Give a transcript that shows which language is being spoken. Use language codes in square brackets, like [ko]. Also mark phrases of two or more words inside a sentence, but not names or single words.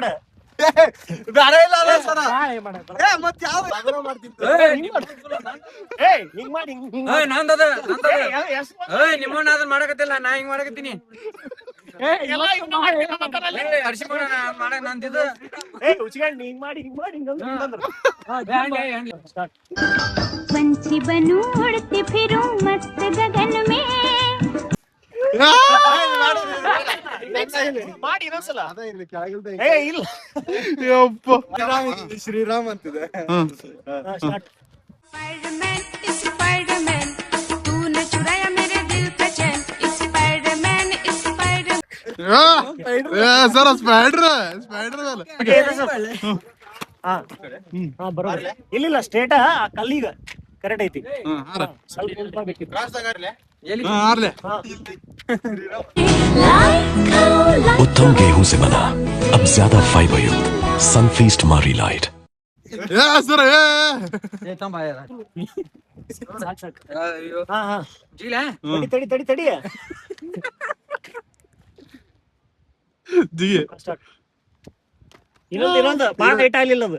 [kn] ಬೇರೆ ಇಲ್ಲ ಅಲ್ಲ ಸರ. ಮತ್ ಯಾವ ಹಿಂಗ್ ಮಾಡಿ ನಿಮ್ಮನ್ನ ಅದನ್ನ ಮಾಡಕತ್ತಿಲ್ಲ ನಾ ಹಿಂಗ್ ಮಾಡಕತ್ತೀನಿ ಉಚ್ಕೊಂಡ್ ಹಿಂಗ್ ಮಾಡಿ [hi] पंछी बनूं उड़ती फिरूं मस्त गगन में [kn] ಮಾಡಿ ಇನ್ನೊಂದ್ಸಲ ಇಲ್ಲ ಶ್ರೀರಾಮ್ ಅಂತಿದೆ. [hi] स्पाइडरमैन स्पाइडरमैन तूने चुराया मेरे दिल का चैन स्पाइडरमैन स्पाइडर [kn] ಸರ್ ಸ್ಪೈಡರ್ ಬರೋಲ್ಲ ಇಲ್ಲ ಸ್ಟೇಟ ಕಲ್ಲೀಗ ಕರೆಕ್ಟ್ ಐತಿ ಸ್ವಲ್ಪ ಉಲ್ಟಾ ಬೇಕಿತ್ತು ಆರ್ಲೆ [hi] उत्तम गेहूं से बना अब ज्यादा फाइबर युक्त सनफीस्ट मारी लाइट [kn] ಸರ್ ತಡಿ ಜಿಗಿ ಇನ್ನೊಂದು ಬಾಳ ಹೈಟ್ ಆಗ್ಲಿಲ್ಲ ಅದು